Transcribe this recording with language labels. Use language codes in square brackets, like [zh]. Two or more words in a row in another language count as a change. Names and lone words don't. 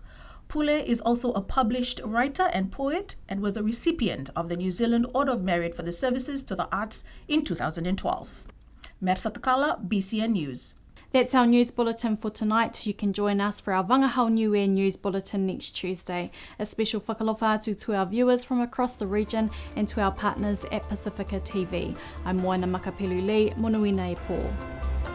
[en] Pule is also a published writer and poet and was a recipient of the New Zealand Order of Merit for the services to the arts in 2012. Mersa Takala, BCN News. That's our news bulletin for tonight. You can join us for our Wangahau Niue news bulletin next Tuesday. A special [niu] whakalofa atu [en] to our viewers from across the region and to our partners at Pacifica TV. I'm Moana Makapelu Lee, [niu] Monuina e pō.